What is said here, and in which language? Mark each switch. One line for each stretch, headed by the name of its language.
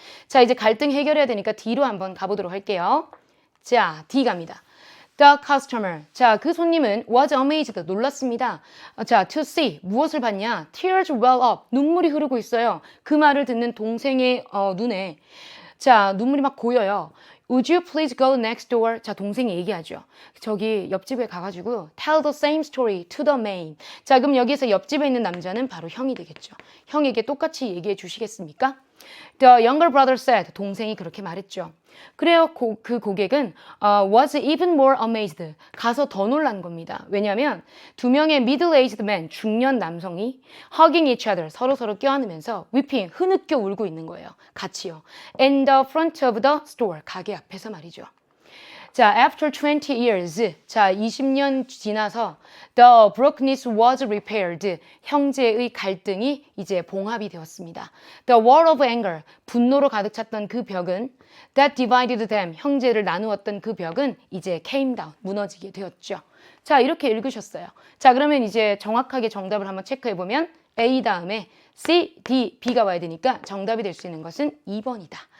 Korean: 자 이제 갈등 해결해야 되니까 D로 한번 가보도록 할게요. 자 D 갑니다.
English: The customer.
Korean: 자 그 손님은
English: was amazed.
Korean: 놀랐습니다. 자
English: to see.
Korean: 무엇을 봤냐?
English: Tears well up.
Korean: 눈물이 흐르고 있어요. 그 말을 듣는 동생의 눈에 자 눈물이 막 고여요.
English: Would you please go next door?
Korean: 자, 동생이 얘기하죠. 저기 옆집에 가가지고
English: tell the same story to the man.
Korean: 자, 그럼 여기서 옆집에 있는 남자는 바로 형이 되겠죠. 형에게 똑같이 얘기해 주시겠습니까?
English: The younger brother said.
Korean: 동생이 그렇게 말했죠. 그래요. 그 고객은
English: was even more amazed.
Korean: 가서 더 놀란 겁니다. 왜냐하면 두 명의
English: middle-aged men,
Korean: 중년 남성이
English: hugging each other,
Korean: 서로 껴안으면서
English: weeping,
Korean: 흐느껴 울고 있는 거예요. 같이요.
English: In the front of the store,
Korean: 가게 앞에서 말이죠.
English: 자, after 20 years,
Korean: 자, 20년 지나서
English: the brokenness was repaired.
Korean: 형제의 갈등이 이제 봉합이 되었습니다.
English: The wall of anger,
Korean: 분노로 가득 찼던 그 벽은
English: that divided them,
Korean: 형제를 나누었던 그 벽은 이제
English: came down,
Korean: 무너지게 되었죠. 자, 이렇게 읽으셨어요. 자, 그러면 이제 정확하게 정답을 한번 체크해 보면 A 다음에 C, D, B가 와야 되니까 정답이 될 수 있는 것은 2번이다.